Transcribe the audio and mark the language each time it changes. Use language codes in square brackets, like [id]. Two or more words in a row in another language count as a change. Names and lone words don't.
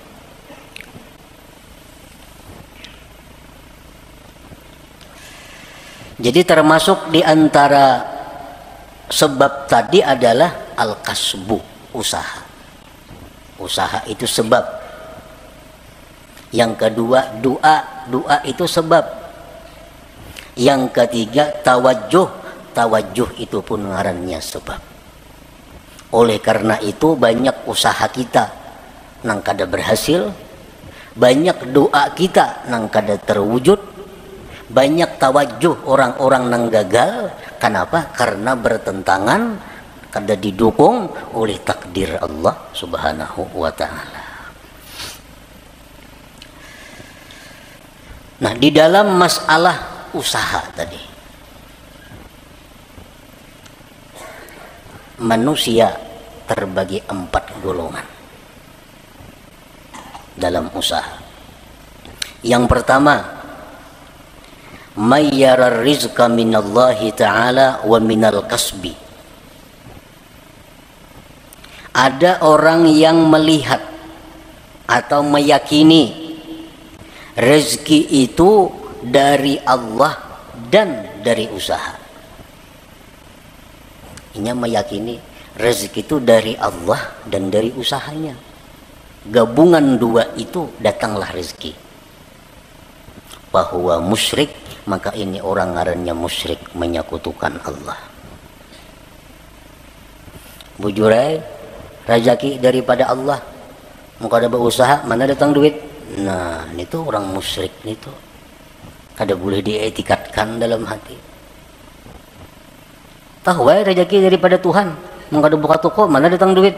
[id] Jadi termasuk di antara sebab tadi adalah al-kasbu, usaha. Usaha itu sebab. Yang kedua doa, doa itu sebab. Yang ketiga tawajuh itu pun ngarannya sebab. [bjn] Oleh karena itu banyak usaha kita nang kada berhasil, banyak doa kita nang kada terwujud, banyak tawajuh orang-orang nang gagal. Kenapa? Karena bertentangan, kada didukung oleh takdir Allah [ar] سبحانه وتعالى. [id] Nah, di dalam masalah usaha tadi, manusia terbagi 4 golongan dalam usaha. Yang pertama, [ar] من يرى رزقا من الله تعالى ومن الكسب. [id] Ada orang yang melihat atau meyakini rezeki itu dari Allah dan dari usaha. Ini meyakini rezeki itu dari Allah dan dari usahanya. Gabungan dua itu datanglah rezeki. Bahwa musyrik, maka ini orang ngarannya musyrik, menyekutukan Allah. [bjn] Bujurai rezeki daripada Allah, muka ada berusaha, mana datang duit. Nah, itu orang musyrik itu kada boleh dietikatkan dalam hati. Tahu rezeki daripada Tuhan, muka ada buka toko, mana datang duit.